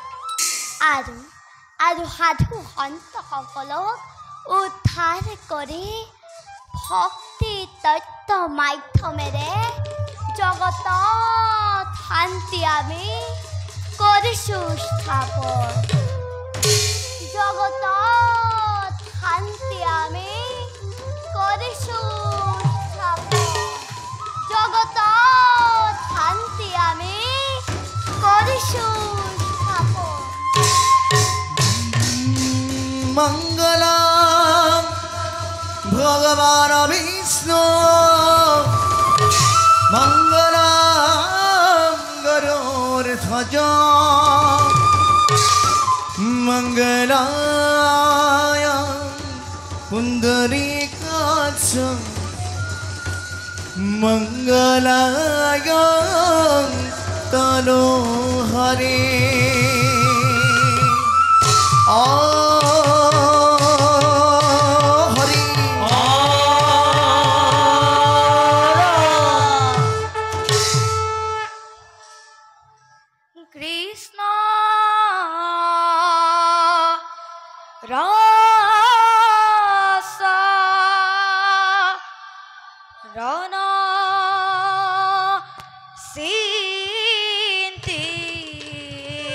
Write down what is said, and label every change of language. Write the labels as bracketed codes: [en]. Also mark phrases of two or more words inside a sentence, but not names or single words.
[as] আৰু সাধু সন্তসকলক উদ্ধাৰ কৰি ভক্তি তত্ত্ব মাধ্যমেৰে জগতত শান্তি আমি কৰিছোঁ স্থাপন জগতত শান্তি আমি কৰিছোঁ স্থাপন জগতত শান্তি আমি কৰিছোঁ স্থাপন [sa] मंगलम भगवान विष्णु मंगलम गरुड़ध्वज मंगलाय पुंडरीकाक्ष मंगलाय तनोहरे [as] কৃষ্ণ রস রণ সিন্তি